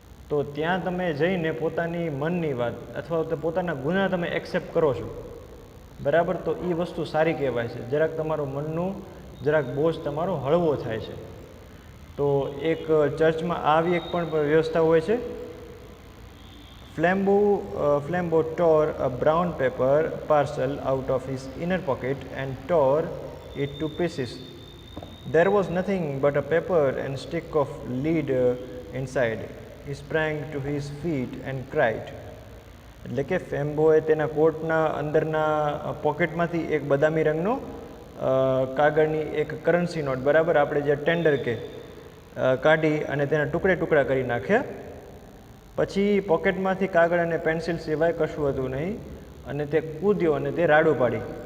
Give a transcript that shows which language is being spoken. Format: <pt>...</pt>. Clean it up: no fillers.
<gu>તો ત્યાં તમે જઈને પોતાની મનની વાત અથવા તો પોતાના ગુના તમે એક્સેપ્ટ કરો છો, બરાબર. તો એ વસ્તુ સારી કહેવાય છે. જરાક તમારો મનનું બોજ તમારો હળવો થાય છે. તો એક ચર્ચમાં આવી એક પણ વ્યવસ્થા હોય છે.</gu> <en>Flambeau tore a brown paper parcel out of his inner pocket and tore it to pieces. There was nothing but a paper and stick of lead inside. He sprang to his feet and cried.</en> <gu>એટલે કે ફેમ્બોએ તેના કોટના અંદરના પોકેટમાંથી એક બદામી રંગનો કાગળની એક currency not, બરાબર, આપણે જે ટેન્ડર કે, કાઢી અને તેના ટુકડા કરી નાખ્યા. પછી પોકેટમાંથી કાગળ અને પેન્સિલ સિવાય કશું હતું નહીં અને તે કૂદ્યો અને તે રાડું પાડી.</gu>